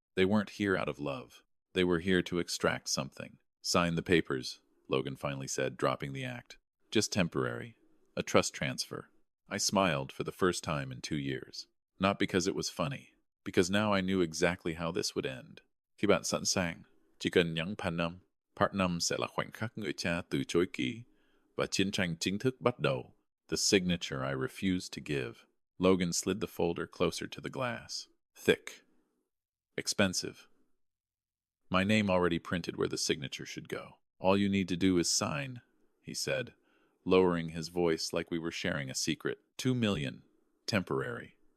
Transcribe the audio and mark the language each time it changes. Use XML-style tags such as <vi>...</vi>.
<en>They weren't here out of love. They were here to extract something. "Sign the papers," Logan finally said, dropping the act. "Just temporary. A trust transfer." I smiled for the first time in 2 years. Not because it was funny, because now I knew exactly how this would end.</en> <vi>Khi bạn sẵn sàng, chỉ cần nhấn phanh năm, part 5 sẽ là khoảnh khắc người cha từ chối ký, và chiến tranh chính thức bắt đầu.</vi> <en>The signature I refused to give. Logan slid the folder closer to the glass. Thick. Expensive. My name already printed where the signature should go. "All you need to do is sign," he said, lowering his voice like we were sharing a secret. 2 million. Temporary.</en>